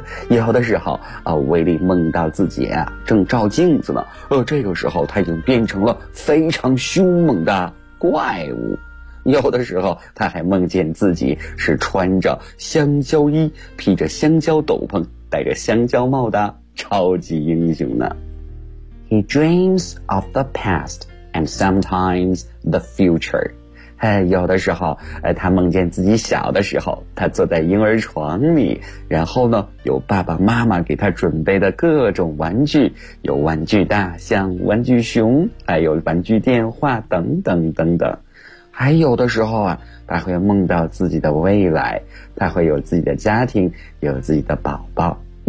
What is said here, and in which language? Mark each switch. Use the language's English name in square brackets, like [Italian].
[Chinese] 有的时候威力梦到自己正照镜子呢，这个时候他已经变成了非常凶猛的怪物。有的时候他还梦见自己是穿着香蕉衣，披着香蕉斗篷，戴着香蕉帽的超级英雄呢。 [English] He dreams of the past and sometimes the future. [Chinese] 有的时候他梦见自己小的时候，他坐在婴儿床里，然后呢有爸爸妈妈给他准备的各种玩具，有玩具大象、玩具熊，还有玩具电话等等等等。还有的时候他会梦到自己的未来，他会有自己的家庭，有自己的宝宝。